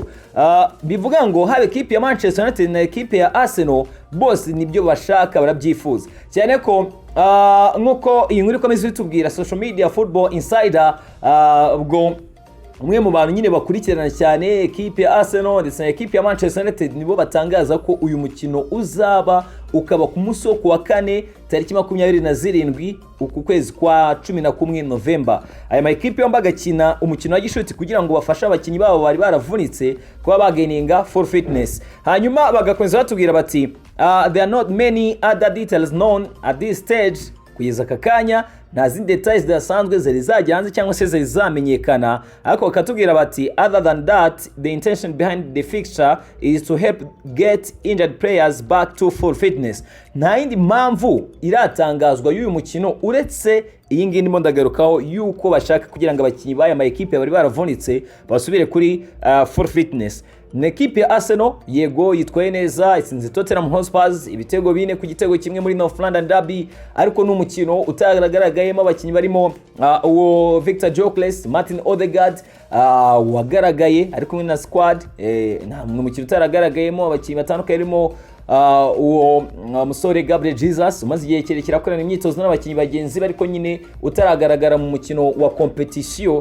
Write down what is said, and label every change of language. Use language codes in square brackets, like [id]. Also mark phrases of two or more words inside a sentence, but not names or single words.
[rw] Bivuga ngo habe ekipe ya Manchester United na ekipe ya Arsenal bose nibyo bashaka barabyifuza cyane ko nkuko iyi nkuru ikomeza itubwira [en] social media football insider, [rw] ubwo umwe mu bantu nyine bakurikirana cyane ekipe ya Arsenal ndetse na ekipe ya Manchester United nibo batangaza ko uyu mukino uzaba ukaba ku munsi wo kuwa kane tariki 27 uku kwezi kwa 11 November. Aya ma ekipe yombi agakina umukino wa gishuti kugira ngo bafashe abakinnyi babo bari baravunitse kuba bagaininga [en] full fitness. [rw] Hanyuma bagakomeza batubwira bati [en] there are not many other details known at this stage. [rw] Kugeza kakanya nta zindi details zidasanzwe zari zajya hanze cyangwa se zari zamenyekana, ariko bakatubwira bati [en] other than that the intention behind the fixture is to help get injured players back to full fitness. [rw] Nta yindi mpamvu iratangazwa y'uyu mukino uretse iyi ngiyi ndimo ndagarukaho yuko bashaka kugira ngo abakinnyi baya ma ekipe bari baravunitse basubire kuri [en] full fitness. [rw] Ekipe ya Arsenal yego yitwaye neza, itsinze Tottenham Hotspur ibitego 4 ku gitego kimwe muri North London Derby, ariko n'umukino utagaragayemo abakinnyi barimo uwo Victor Gyökeres, Martin Odegaard wagaragaye ariko na squad, nta mukino utaragaragayemo abakinnyi batandukanye barimo uwo musore Gabriel Jesus umaze igihe kirekire akorana imyitozo n'abakinnyi bagenzi bariko nyine utaragaragara mu mukino wa competition.